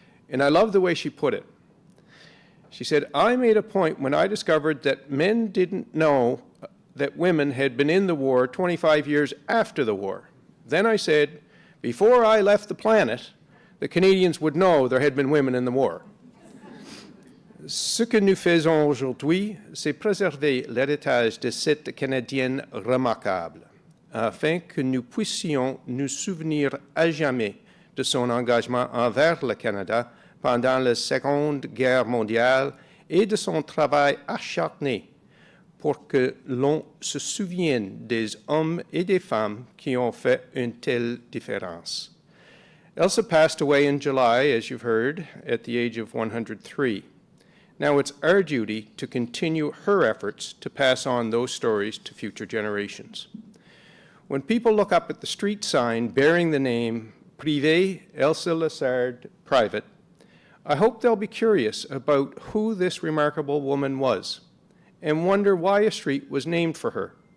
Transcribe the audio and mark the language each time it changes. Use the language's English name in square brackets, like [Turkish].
[English] And I love the way she put it. She said, "I made a point when I discovered that men didn't know that women had been in the war 25 years after the war. Then I said, before I left the planet, the Canadians would know there had been women in the war." [French] Ce que nous faisons aujourd'hui, c'est préserver l'héritage de cette canadienne remarquable, afin que nous puissions nous souvenir à jamais de son engagement envers le Canada pendant la Seconde Guerre mondiale et de son travail acharné pour que l'on se souvienne des hommes et des femmes qui ont fait une telle différence. [English] Elsa passed away in July, as you've heard, at the age of 103. Now it's our duty to continue her efforts to pass on those stories to future generations. When people look up at the street sign bearing the name Privé Elsa Lessard Private, I hope they'll be curious about who this remarkable woman was and wonder why a street was named for her.